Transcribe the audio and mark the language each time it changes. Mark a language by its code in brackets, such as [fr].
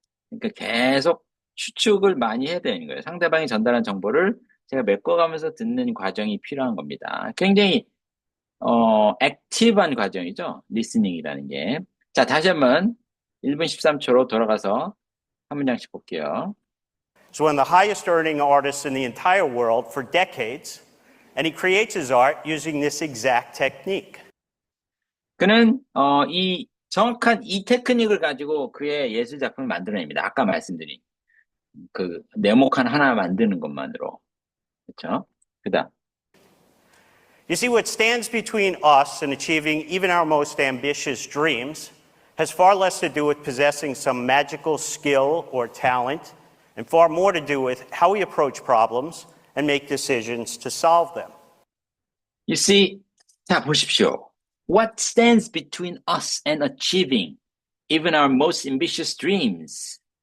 [ko] 그러니까 계속 추측을 많이 해야 되는 거예요. 상대방이 전달한 정보를 제가 메꿔가면서 듣는 과정이 필요한 겁니다. 굉장히 액티브한 과정이죠. 리스닝이라는 게. 자, 다시 한번 1분 13초로 돌아가서 한 문장씩 볼게요. [en] He's one of the highest earning artists in the entire world for decades, and he creates his art using this exact technique. [ko] 그는 정확한 이 테크닉을 가지고 그의 예술 작품을 만들어냅니다. 아까 말씀드린 그 네모칸 하나 만드는 것만으로. 그렇죠? 그다음. [en] You see, what stands between us and achieving even our most ambitious dreams has far less to do with possessing some magical skill or talent, and far more to do with how we approach problems and make decisions to solve them. You see, [ko] 자, 보십시오. [en] What stands between us and achieving even our most ambitious dreams?